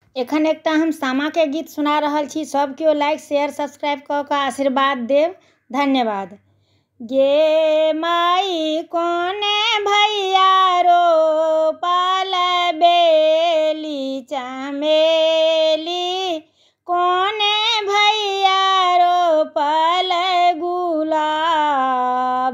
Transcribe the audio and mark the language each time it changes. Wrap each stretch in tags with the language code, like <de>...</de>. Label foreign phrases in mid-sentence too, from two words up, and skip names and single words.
<mai>एखन एकटा हम सामा के गीत सुना रहल छी। सब केओ</mai> <en>like share subscribe</en> <mai>कऽ कऽ आशीर्वाद देव। धन्यवाद। गे माई कोने भैया रो पाल बेली चमेली, कोने भैया रो पाल गुलाब।</mai>